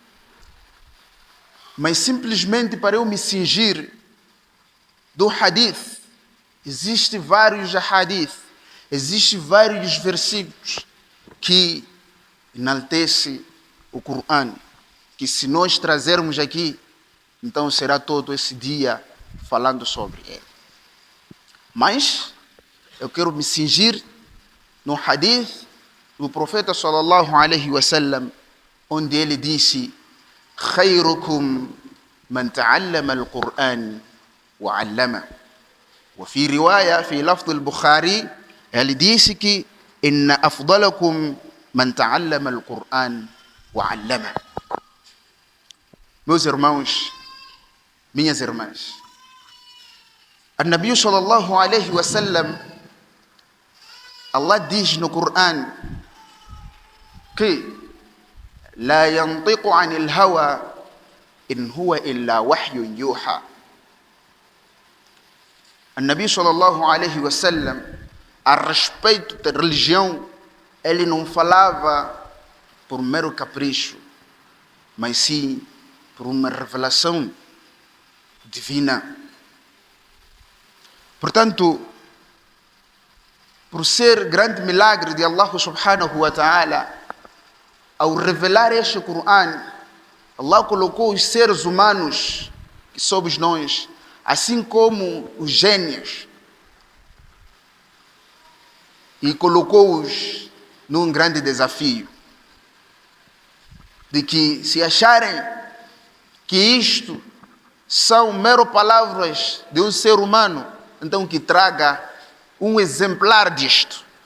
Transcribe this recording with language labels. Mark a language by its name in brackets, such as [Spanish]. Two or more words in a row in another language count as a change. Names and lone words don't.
[Portuguese] Mas simplesmente para eu me cingir do hadith, existem vários hadith, existem vários versículos que enaltecem o Coran, que se nós trazermos aqui, então será todo esse dia falando sobre ele. Mas eu quero me cingir no hadith do profeta [Arabic] صلى الله عليه وسلم, [Portuguese] onde ele disse: [Arabic] "خيركم من تعلم القرآن وعلم." وفي رواية في لفظ البخاري, [Portuguese] ele disse que [Arabic] إن أفضلكم من تعلم القرآن وعلم. [Portuguese] Meus irmãos, minhas irmãs, o [Arabic] النبي صلى الله عليه وسلم, [Portuguese] Allah diz no Coran que [Arabic] لا ينطق عن الهوى إن هو إلا وحي يوحى. [Portuguese] O [Arabic] النبي صلى الله عليه وسلم, [Portuguese] a respeito da religião, ele não falava por mero capricho, mas sim por uma revelação divina. Portanto, por ser grande milagre de Allah [Arabic] سبحانه وتعالى, [Portuguese] ao revelar este Coran, Allah colocou os seres humanos, que somos nós, assim como os gênios, e colocou-os num grande desafio, de que se acharem que isto são mero palavras de um ser humano, então que traga um exemplar disto.